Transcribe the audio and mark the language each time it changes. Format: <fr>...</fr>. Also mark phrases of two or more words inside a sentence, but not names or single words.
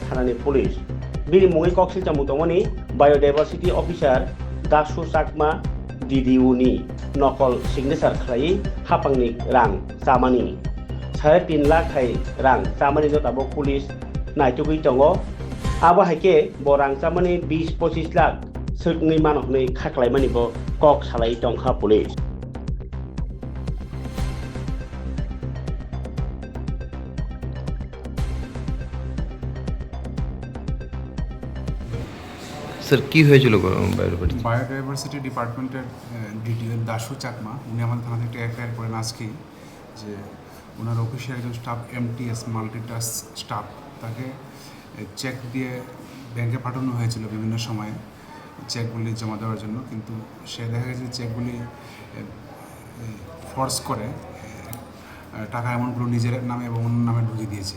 <trp>थानानि पुलिस बिनि मुङै कक्सिल चामुतमनि</trp> <en>biodiversity officer</en> <trp>दासु चाकमा DDU नि नकल सिगनेचार खालायै हापांनि रां चामानि 3.5 लाख हाय रां चामानि जताबो पुलिस नायथुगै दङ आबो हायके ब रां चामानि 20-25 लाख सोरनि मानकनै खाख्लायमानिबो कक सालाय दंखा पुलिस</trp> <bn>স্যার কি হয়েছিল</bn> <en>biodiversity department</en> <bn>ডিটিও দাসু চাকমা উনি আমাদের থানা থেকে এফআইআর করেন আজকেই যে ওনার অফিসে একজন স্টাফ MTS</bn> <en>multitask staff</en> <bn>তাকে চেক দিয়ে ব্যাংকে পাঠানো হয়েছিল বিভিন্ন সময়ে চেকগুলি জমা দেওয়ার জন্য, কিন্তু সে দেখা গেছে চেকগুলি ফোর্স করে টাকা অ্যামাউন্টগুলো নিজের নামে এবং অন্য নামে ঢুকিয়ে দিয়েছে।</bn>